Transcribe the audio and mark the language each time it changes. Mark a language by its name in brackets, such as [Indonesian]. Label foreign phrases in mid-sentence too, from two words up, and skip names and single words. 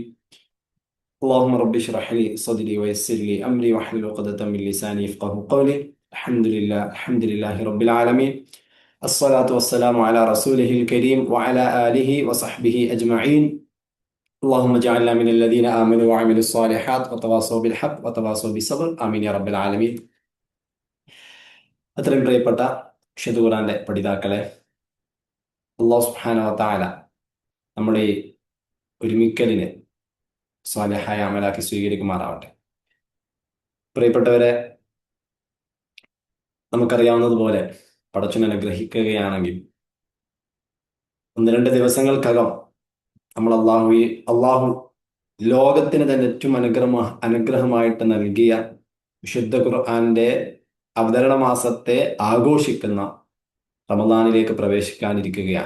[Arabic] اللهم رب اشرح لي صدري ويسر لي أمري واحلل عقدة من لساني يفقه قولي. الحمد لله رب العالمين. الصلاة والسلام على رسوله الكريم وعلى آله وصحبه أجمعين. اللهم اجعلنا من الذين آمنوا وعملوا الصالحات وتواصوا بالحق وتواصوا بالصبر آمين يا رب العالمين. [Malayalam] അത്രയും പ്രിയപ്പെട്ട വിശുദ്ധ ഖുർആന്റെ പഠിതാക്കളെ, [Arabic] الله سبحانه وتعالى [Malayalam] നമ്മുടെ ഈ ഒരുമിക്കലിനെ സ്വാലിഹായ അമലാക്കി സ്വീകരിക്കുമാറാവട്ടെ. പ്രിയപ്പെട്ടവരെ, നമുക്കറിയാവുന്നതുപോലെ പടച്ചവൻ അനുഗ്രഹിക്കുകയാണെങ്കിൽ ഒന്ന് രണ്ട് ദിവസങ്ങൾക്കകം നമ്മൾ അള്ളാഹു ലോകത്തിന് തന്നെ ഏറ്റവും അനുഗ്രഹമായിട്ട് നൽകിയ വിശുദ്ധ ഖുർആന്റെ അവതരണ മാസത്തെ ആഘോഷിക്കുന്ന റമദാനിലേക്ക് പ്രവേശിക്കാനിരിക്കുകയാണ്.